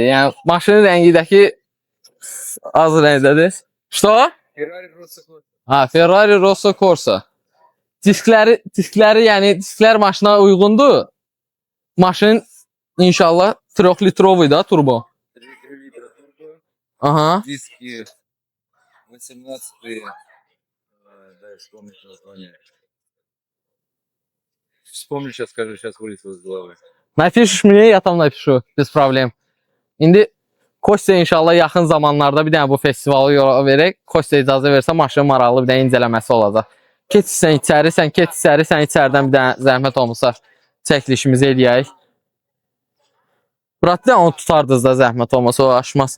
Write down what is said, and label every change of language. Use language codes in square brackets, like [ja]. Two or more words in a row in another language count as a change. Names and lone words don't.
[az] Yəni, maşının rəngidəki az rəngdədir. [ru] Что? [az] Ferrari Rosso Corsa. Ha, Ferrari Rosso Corsa. Diskləri, yəni disklər maşına uyğundur. Maşın inşallah 3 litrovu da turbo. [ru] Ага. Диски 18-е. Дай вспомнить название. Вспомню, сейчас скажу, сейчас вылетело из головы. Напишешь мне, я там напишу, без проблем. [az] İndi Kostya inşallah yaxın zamanlarda bir dənə bu festivalı yola verək. Kostya icazə versə maşının maraqlı bir dənə incələməsi olacaq. Keçsən içəri, sən içəridən bir dənə zəhmət olmasa çəkilişimizi eləyək. Buratda onu tutardınız da zəhmət olmasa o aşmasın.